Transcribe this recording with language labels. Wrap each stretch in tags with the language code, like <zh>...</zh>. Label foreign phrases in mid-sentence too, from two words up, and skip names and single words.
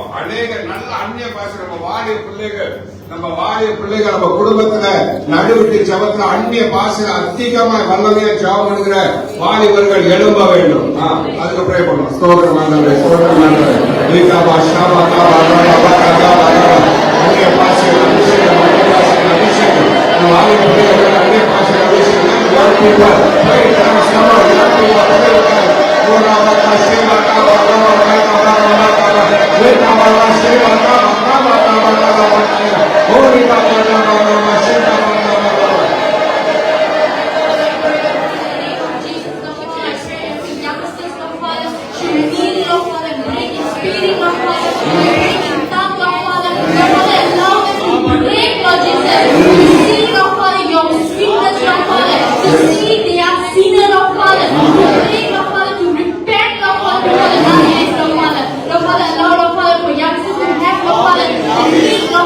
<ta>அநேக நல்ல அந்நிய பாஷை நம்ம வாலிய பிள்ளைகள் நம்ம குடும்பத்துல நடுவிட்டு ஜபத்துல அந்நிய பாஷையில அதிகமா வல்லமையா ஜபம் பண்ணுகிற வாலிபர்கள் எழும்ப வேண்டும். அதுக்கு ப்ரே பண்ணணும். ஸ்தோத்திரம் ஆண்டவரே, ஸ்தோத்திரம் ஆண்டவரே. லீகாபா ஷாபா காபா காபா காபா அந்நிய பாஷையில அபிஷேகம், அந்நிய பாஷையில அபிஷேகம். வாலிய பிள்ளைகள் அந்நிய பாஷையில அபிஷேகம்.</ta> <en>young people pray in tongues. Come on, young people pray in tongues. Ora baka shema kaaba kaaba kaaba kaaba kaaba. Leka baka shema kaaba kaaba kaaba kaaba. Ori baka kaaba kaaba shema kaaba kaaba. Jesus, Lord, I pray every youngsters, Lord Father, should reveal, Lord Father, break in spirit, Lord Father, break in tongue, Lord Father, Lord Father, allow them to break, Lord Jesus, to see, Lord Father, your sweetness, Lord Father, to see they are sinner, Lord Father, to break, Lord Father, to repent, Lord Father, for the darkness, Lord Father, Lord Father, allow, Lord Father, for youngsters to have, Lord Father, the need, Lord</en>